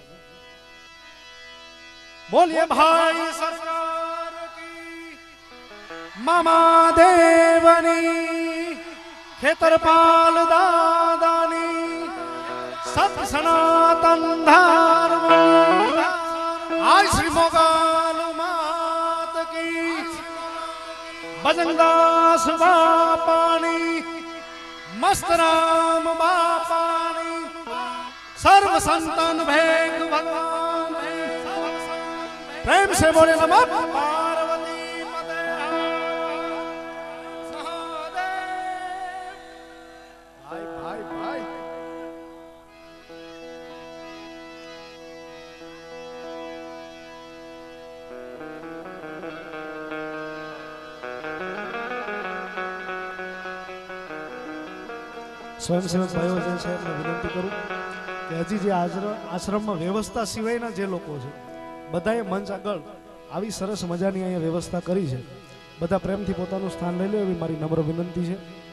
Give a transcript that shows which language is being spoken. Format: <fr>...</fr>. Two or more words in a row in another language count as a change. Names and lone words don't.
<gu>બોલીએ ભાઈ સરકાર કી, મામાદેવની, ખેતરપાલ દાદાની, સત સનાતન ધર્મ, આય શ્રી મોગલ માત કી, ભજનદાસ બાપાની, મસ્તરામ બાપાની, સર્વ સંતન ભેગ ભગવાન, પ્રેમ</gu> <hi>से बोले नमः पार्वती पते भाई भाई भाई.</hi> <gu>સ્વયંસેવક ભાઈઓ જે છે એમને વિનંતી કરું કે હજી જે આશ્રમમાં વ્યવસ્થા સિવાયના જે લોકો છે બધાએ મંચ આગળ આવી સરસ મજાની અહીંયા વ્યવસ્થા કરી છે, બધા પ્રેમથી પોતાનું સ્થાન લઈ લે એવી મારી નમ્ર વિનંતી છે.</gu>